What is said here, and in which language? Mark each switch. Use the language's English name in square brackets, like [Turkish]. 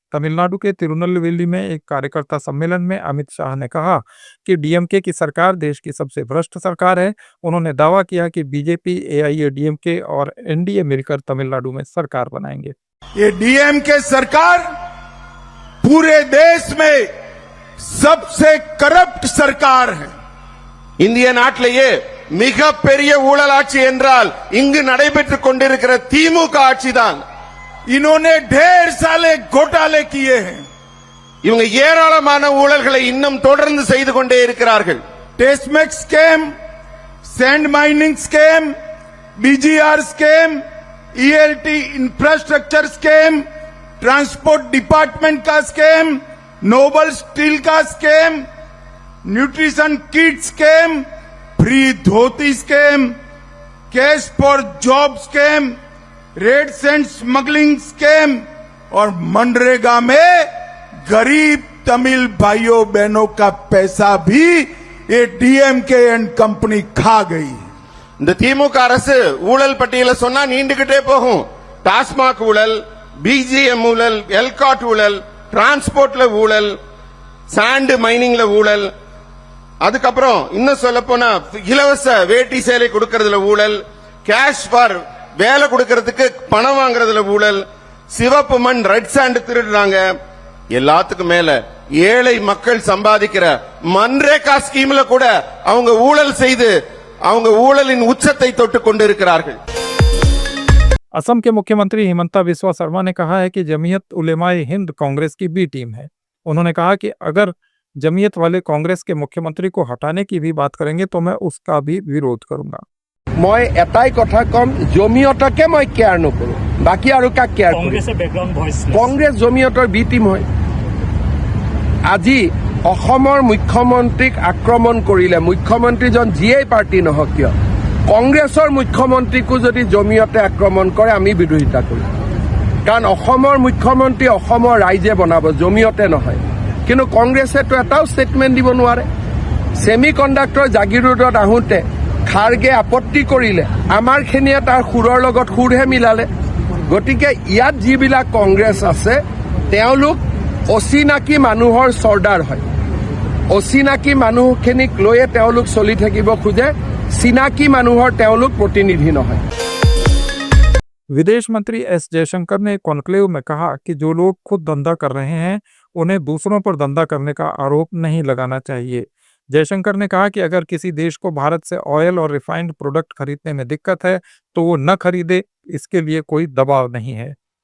[Hindi] तमिलनाडु के तिरुनेलवेली में एक कार्यकर्ता सम्मेलन में अमित शाह ने कहा कि डीएमके की सरकार देश की सबसे भ्रष्ट सरकार है। उन्होंने दावा किया कि बीजेपी, एआईएडीएमके और एनडीए मिलकर तमिलनाडु में सरकार बनाएंगे। ये डीएमके सरकार पूरे देश में सबसे करप्ट सरकार है। [Tamil] இந்திய நாட்டிலேயே மிகப்பெரிய ஊழல் ஆட்சி என்றால் இங்கு நடைபெற்றுக் கொண்டிருக்கிற திமுக ஆட்சிதான்। [Hindi] इन्होंने ढेर सारे घोटाले किए हैं। [Tamil] இவங்க ஏராளமான ஊழல்களை இன்னும் தொடர்ந்து செய்து கொண்டே இருக்கிறார்கள்। [Hindi] टेस्टमैक्स scam, sand mining scam, BGR scam, ELT infrastructure scam, transport department का स्कैम, नोबल स्टील का scam, nutrition kit scam, free dhoti scam, cash for job scam, red send smuggling scam और मनरेगा में गरीब तमिल भाइयों बहनों का पैसा भी ये डीएमके एंड कंपनी खा गई। [Tamil] இந்த திமுக அரசு ஊழல் பட்டியல சொன்னா நீண்டுகிட்டே போகும்। டாஸ்மாக் ஊழல், பிஜிஎம் ஊழல், எல்காட் ஊழல், டிரான்ஸ்போர்ட்ல ஊழல், சாண்ட் மைனிங்ல ஊழல், அதுக்கப்புறம் இன்னும் சொல்ல போனா இலவச வேட்டி சேலை கொடுக்கறதுல ஊழல், கேஷ் ஃபார் வேலை கொடுக்கறதுக்கு பணம் வாங்குறதுல ஊழல், சிவப்பு மண் ரெட் சாண்ட் திருடுறாங்க। எல்லாத்துக்கும் மேல ஏழை மக்கள் சம்பாதிக்கிற மன்ரேகா ஸ்கீம்ல கூட அவங்க ஊழல் செய்து அவங்க ஊழலின் உச்சத்தை தொட்டு கொண்டிருக்கிறார்கள்। [Hindi] असम के मुख्यमंत्री हिमंता बिस्वा शर्मा ने कहा है कि जमीयत उलेमाए हिंद कांग्रेस की बी टीम है। उन्होंने कहा कि अगर जमीयत वाले कांग्रेस के मुख्यमंत्री को हटाने की भी बात करेंगे तो मैं उसका भी विरोध करूंगा। [Assamese] মই এটাই কথা কম, জমিয়তকে মই কেয়াৰ নকৰোঁ, বাকী আৰু কাক কেয়াৰ কৰিম? কংগ্ৰেছ জমিয়তৰ বি টিম হয়। আজি অসমৰ মুখ্যমন্ত্ৰীক আক্ৰমণ কৰিলে, মুখ্যমন্ত্ৰীজন যিয়েই পাৰ্টি নহওক কিয়, কংগ্ৰেছৰ মুখ্যমন্ত্ৰীকো যদি জমিয়তে আক্ৰমণ কৰে আমি বিৰোধিতা কৰিম। কাৰণ অসমৰ মুখ্যমন্ত্ৰী অসমৰ ৰাইজে বনাব, জমিয়তে নহয়। কিন্তু কংগ্ৰেছেতো এটাও ষ্টেটমেণ্ট দিব নোৱাৰে। ছেমি কণ্ডাক্টৰ জাগিৰোডত আহোঁতে খাৰ্গে আপত্তি কৰিলে, আমাৰখিনিয়ে তাৰ সুৰৰ লগত সুৰহে মিলালে। গতিকে ইয়াত যিবিলাক কংগ্ৰেছ আছে তেওঁলোক অচিনাকি মানুহৰ চৰ্দাৰ হয়। অচিনাকি মানুহখিনিক লৈয়ে তেওঁলোক চলি থাকিব খোজে, চিনাকি মানুহৰ তেওঁলোক প্ৰতিনিধি নহয়। [Hindi] विदेश मंत्री एस जयशंकर ने कॉन्क्लेव में कहा कि जो लोग खुद धंधा कर रहे हैं उन्हें दूसरों पर धंधा करने का आरोप नहीं लगाना चाहिए। जयशंकर ने कहा कि अगर किसी देश को भारत से ऑयल और रिफाइंड प्रोडक्ट खरीदने में दिक्कत है तो वो न खरीदे, इसके लिए कोई दबाव नहीं है।